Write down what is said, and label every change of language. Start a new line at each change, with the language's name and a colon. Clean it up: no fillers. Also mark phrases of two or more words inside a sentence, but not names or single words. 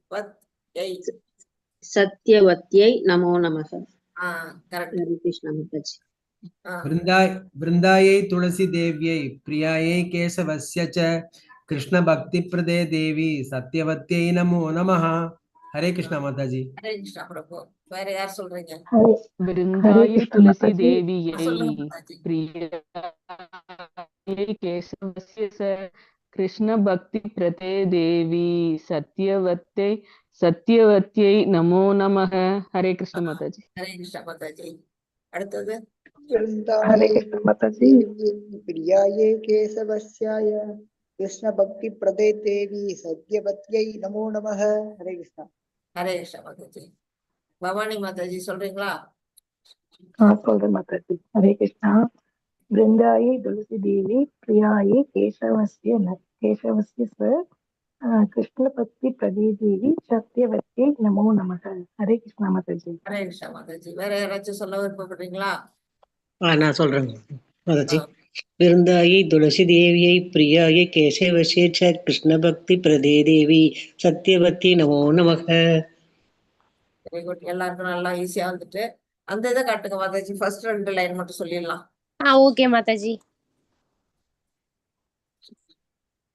Sanskrit: सत्यवत्यै नमो नमः.
Tamil: கரெக்ட்.
Hindi: हरे कृष्ण माताजी.
Sanskrit: वृन्दायै तुलसी देव्यै प्रियायै केशवस्य च कृष्णभक्तिप्रदे देवी सत्यवत्यै नमो नमः.
Hindi: हरे कृष्ण माताजी.
Tamil: ஹரே கிருஷ்ணா பிரபு. வேற யார் சொல்றீங்க?
Sanskrit: वृन्दायै तुलसी देव्यै
Tamil: சொல்லுங்க மாதாஜி.
Sanskrit: प्रियायै केशवस्य च कृष्णभक्तिप्रदे देवी सत्यवत्यै नमो नमः.
Hindi: हरे कृष्ण माताजी.
Tamil: ஹரே கிருஷ்ணா மாதாஜி. அடுத்தது
Hindi: हरे कृष्ण माताजी.
Sanskrit: प्रियायै केशवस्याय कृष्ण भक्ति प्रदे देवी सत्यवत्यै नमो नमः.
Hindi: हरे कृष्ण.
Tamil: ஹரே கிருஷ்ணா மாதாஜி. பவானி மாதாஜி சொல்றீங்களா? சொல்றேன் மாதாஜி. ஹரே கிருஷ்ணா.
Sanskrit: वृन्दायै तुलसी देवी प्रियायै केशवस्य स कृष्ण भक्ति प्रदे देवी सत्यवत्यै नमो नमः.
Hindi: हरे कृष्णा माताजी.
Tamil: ஹரே கிருஷ்ணா மாதாஜி. வேற யாராச்சும் சொல்ல விருப்பப்படுறீங்களா? நான் சொல்றேன் மாதாஜி.
Sanskrit: वृन्दायै तुलसी देव्यै प्रियायै केशवस्य च कृष्ण भक्ति प्रदे देवी सत्यवत्यै नमो नमः.
English: very good.
Tamil: எல்லாருக்கும் நல்லா ஈஸியா வந்துட்டு அந்த இதை காட்டுங்க மாதாஜி.
English: first 2 line
Tamil: மட்டும் சொல்லிடலாம். ஓகே மாதாஜி.